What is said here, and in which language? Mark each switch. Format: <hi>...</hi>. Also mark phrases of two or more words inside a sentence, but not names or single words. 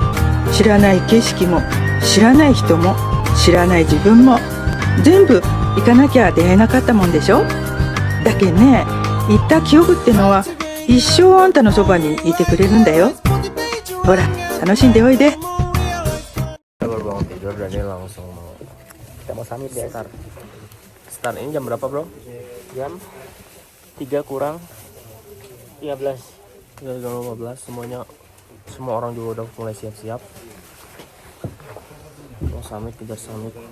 <ja>知らない景色も、知らない人も、知らない自分も、全部行かなきゃ出会えなかったもんでしょ。だけね、行った記憶ってのは一生あんたのそばにいてくれるんだよ。ほら、楽しんでおいで。</ja> <id>Baru bangun tidur dan ini langsung mau kita mau summit ya. Start ini jam berapa bro? Jam 3 kurang 15. 3:15 semuanya, semua orang juga udah mulai siap-siap mau summit, kejar summit.</id>